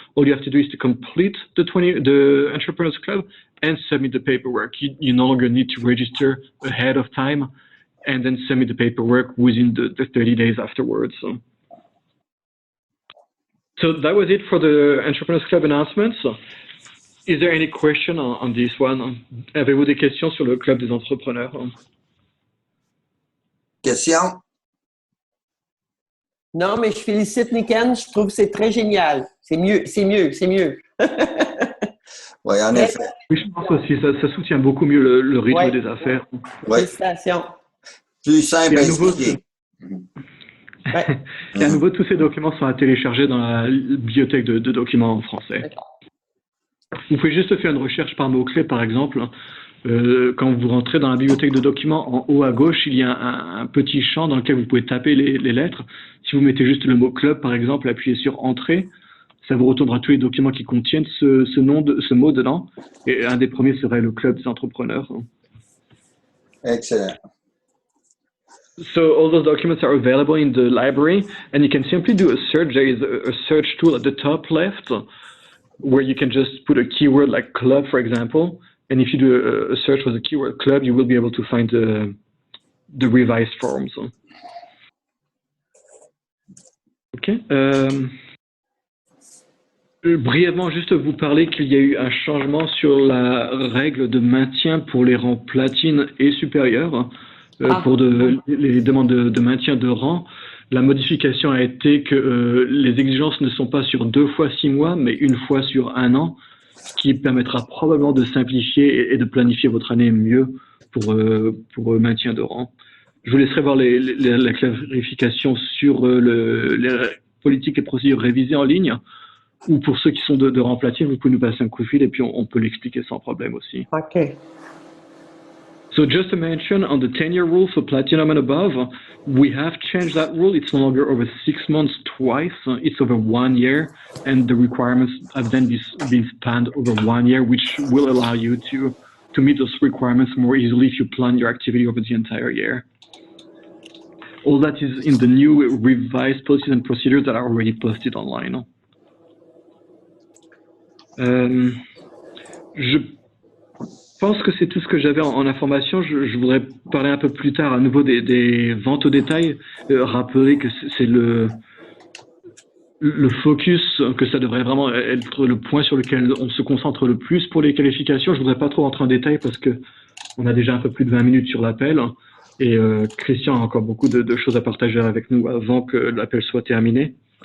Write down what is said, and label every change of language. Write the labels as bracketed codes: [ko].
[en] All you have to do is to complete the Entrepreneurs Club and submit the paperwork. You no longer need to register ahead of time and then submit the paperwork within the 30 days afterwards. So that was it for the Entrepreneurs Club announcements. Is there any question on this one? [fr] Avez-vous des questions sur le club des entrepreneurs? Question? Non, mais je félicite Niken. Je trouve que c'est très génial. C'est mieux, c'est mieux, c'est mieux. Oui, en effet. Oui, je pense aussi, ça soutient beaucoup mieux le rythme Ouais. des affaires. Oui, Félicitations. plus simple Et à à nouveau, expliquer. Ouais. Et à nouveau, tous ces documents sont à télécharger dans la bibliothèque de documents en français. Vous pouvez juste faire une recherche par mots-clés, par exemple. Quand vous rentrez dans la bibliothèque de documents, en haut à gauche, il y a un petit champ dans lequel vous pouvez taper les lettres. Si vous mettez juste le mot club, par exemple, appuyez sur Entrée, ça vous retournera tous les documents qui contiennent ce mot dedans. Et un des premiers serait le club des entrepreneurs. Excellent. [en] So all those documents are available in the library, and you can simply do a search. There is a search tool at the top left, where you can just put a keyword like club, for example. And if you do a search for the keyword club, you will be able to find the revised forms. OK. [fr] Brièvement, juste vous parler qu'il y a eu un changement sur la règle de maintien pour les rangs platine et supérieurs. Pour les demandes de maintien de rang, la modification a été que les exigences ne sont pas sur 2 fois 6 mois, mais 1 fois sur 1 an, ce qui permettra probablement de simplifier et de planifier votre année mieux pour maintien de rang. Je vous laisserai voir la clarification sur les politiques et procédures révisées en ligne, ou pour ceux qui sont de rang platine, vous pouvez nous passer un coup de fil et puis on peut l'expliquer sans problème aussi. OK. [en] So just to mention, on the 10-year rule for platinum and above, we have changed that rule. It's no longer over 6 months twice. It's over 1 year, and the requirements have then been spanned over 1 year, which will allow you to meet those requirements more easily if you plan your activity over the entire year. All that is in the new revised policies and procedures that are already posted online. [fr] Je pense que c'est tout ce que j'avais en information. Je voudrais parler un peu plus tard à nouveau des ventes au détail. Rappeler que c'est le focus, que ça devrait vraiment être le point sur lequel on se concentre le plus pour les qualifications. Je voudrais pas trop rentrer en détail parce que on a déjà un peu plus de 20 minutes sur l'appel et Christian a encore beaucoup de choses à partager avec nous avant que l'appel soit terminé.